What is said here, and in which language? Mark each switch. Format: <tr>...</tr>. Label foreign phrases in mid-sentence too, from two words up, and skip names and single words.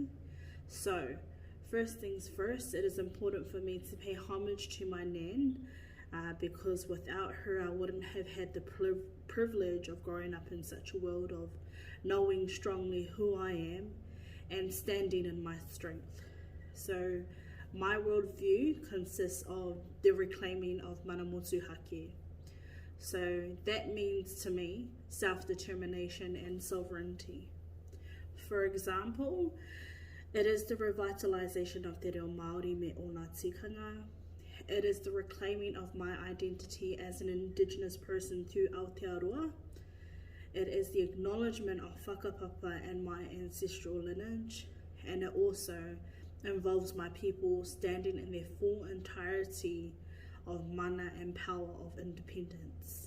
<en>So, first things first, it is important for me to pay homage to my nan, because without her I wouldn't have had the privilege of growing up in such a world of knowing strongly who I am and standing in my strength. So my worldview consists of the reclaiming of</en> <mi>mana motu hake.</mi> <en>So that means to me self-determination and sovereignty. For example, it is the revitalization of</en> <mi>te reo Māori me o ngā tikanga.</mi> <en>It is the reclaiming of my identity as an Indigenous person through Aotearoa. It is the acknowledgement of whakapapa and my ancestral lineage, and it also involves my people standing in their full entirety of mana and power of independence.</en>